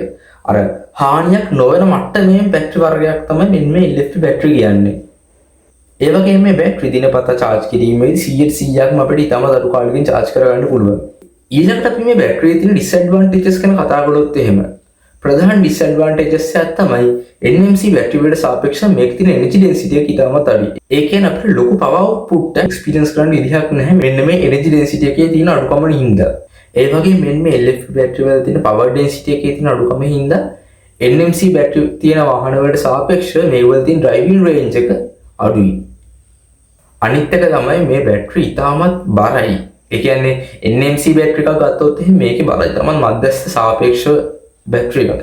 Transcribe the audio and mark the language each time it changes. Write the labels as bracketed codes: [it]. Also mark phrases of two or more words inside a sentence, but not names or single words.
[si] අර හානියක් නොවන මට්ටමේ බැටරි වර්ගයක් තමයි මෙන්න මේ LFP බැටරි කියන්නේ. ඒ වගේම මේ බැටරි දිනපතා charge කිරීමේදී 100%ක්ම අපිට ඊටමත් අඩු කාලෙකින් charge කරගන්න පුළුවන්. ඊළඟට අපි මේ බැටරියේ තියෙන disadvantages ගැන කතා කරොත් එහෙම ප්‍රධාන disadvantages එකක් තමයි NMC බැටරි වලට සාපේක්ෂව මේක තියෙන [en] energy density [si] එක ඊටමත් අඩුයි. ඒ කියන්නේ අපිට ලොකු [en] power output [si] එක experience කරන්න විදිහක් නැහැ මෙන්න මේ [en] energy density [si] එකේ තියෙන අඩුකම හින්දා. ඒ වගේ මෙන්න මේ LFP බැටරි වල තියෙන [en] power density [si] එකේ තියෙන අඩුකම හින්දා NMC බැටරි තියෙන වාහන වලට සාපේක්ෂව මේ වල තියෙන [en] driving range [si] එක අඩුයි. අනිත් එක තමයි මේ බැටරි ඉතාමත් බරයි. ඒ කියන්නේ NMC බැටරි එකක් ගත්තොත් එහෙනම් මේකේ බරයි තමයි මධ්‍යස්ථ සාපේක්ෂව බැටරි එකක්.